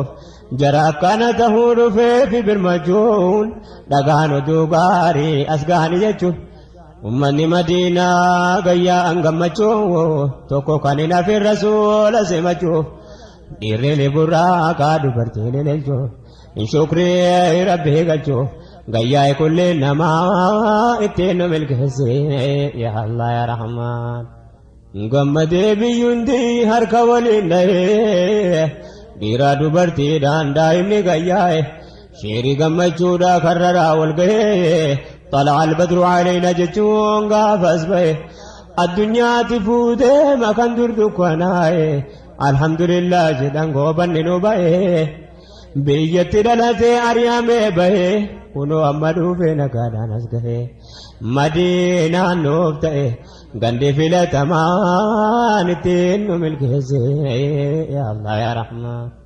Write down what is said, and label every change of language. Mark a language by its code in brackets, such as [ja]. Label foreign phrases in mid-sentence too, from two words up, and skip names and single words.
[om] jara akkana tahuu dhufeefi birmachuun dhagaan oduu gaarii as gahani jechuun ummanni madiinaa gayyaa gammachuun tokko kan hin hafin rasuula simachuuf dhiirri burraaqa dubartiin lelchuuf hin shukrii rabbii galchuuf gayyaa kullee namaa ittiin nu milkeessee [ar] يا الله يا رحمن. [om] Gammadee biyyuundi harka waliin dhahee dhiira dubartiidhaan daa'imni gayyaa'e sheerii gammachuudha karraraa wal gahee [ar] طلع البدر علينا [om] jechuun gaafas ba'e addunyaatti fuutee makan durdukkanaaye alhamdulillah jedhan goobanni nu ba'e biyyatti dhalatee ari'amee ba'e kunoo amma dhuufee nagaadhaan as gahee madiinaan nuuf ta'e gandi filatamaan ittiin nu milkeessee [ar] يا الله يا رحمن.